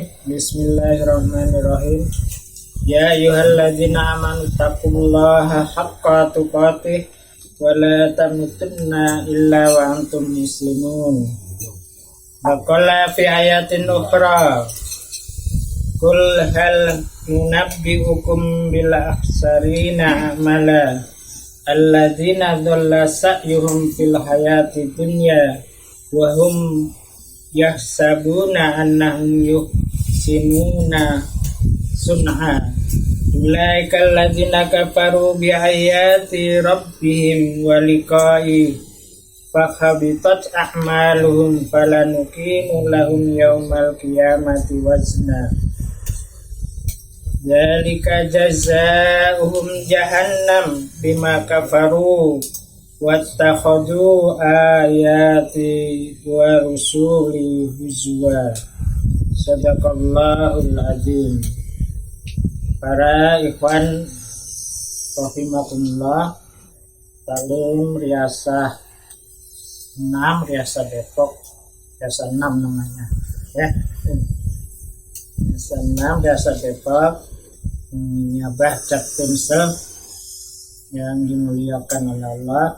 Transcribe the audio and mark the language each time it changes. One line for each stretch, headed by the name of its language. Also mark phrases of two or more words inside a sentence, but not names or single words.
Arabic: بسم الله الرحمن الرحيم. يا أيها الذين آمنوا اتقوا الله حق تقاته ولا تموتن إلا وأنتم مسلمون. وقال في آية أخرى، قل هل ننبئكم بالأخسرين أعمالا الذين ضل سعيهم في الحياة الدنيا وهم يحسبون أنهم يحسنون صنعا. أولئك الذين كفروا بآيات ربهم ولقاء فحبطت أعمالهم فلا نقيم لهم يوم القيامة وزنا. ذلك جزاؤهم جهنم بما كفروا واتخذوا آياتي ورسلي هزوا. صدق الله العظيم.
Indonesian: Para
Arabic: إخوان رحمكم الله,
Indonesian: Talim Riasah 6, Riasah Depok, Riasah 6 namanya, ya. Riasah 6, Riasah Depok, Nyabah Captimsel yang dimuliakan oleh Allah.